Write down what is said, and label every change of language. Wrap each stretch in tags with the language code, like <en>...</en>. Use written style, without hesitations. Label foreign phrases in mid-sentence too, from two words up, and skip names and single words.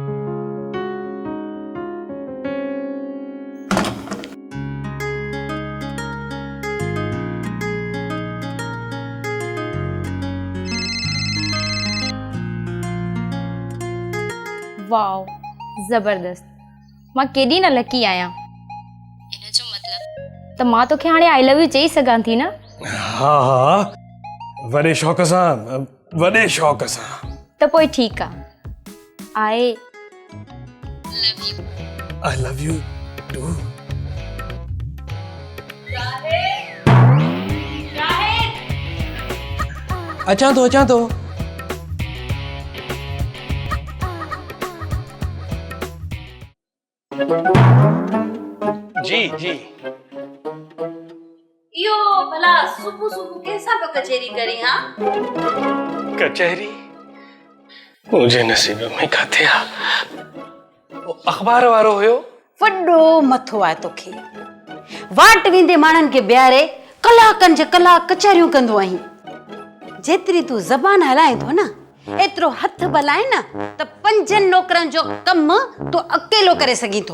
<sd>वाओ, ज़बरदस्त। मां केॾी न लकी आहियां। इन जो मतिलबु त मां तोखे हाणे</sd> <en>I love you</en> <sd>चई सघां थी न? हा, वॾे शौक़ सां। त पोइ ठीकु आहे। आई</sd> <en>love you too.</en> <sd>अचां थो। जी यो भला सुबह कैसा पे कचेरी करी? हाँ, कचहरी मुझे नसीब में काथे आ। अखबार वारो हुयो। वड्डो मथो आहे तोखे। वाट वेंदे माण्हुनि खे बिहारे कलाकनि जे कलाक कचहरियूं कंदो आहीं। जेतिरी तूं ज़बान हलाए थो न, एतिरो हथ बलाए न त 5 नौकरनि जो कमु तूं अकेलो करे सघीं थो।</sd>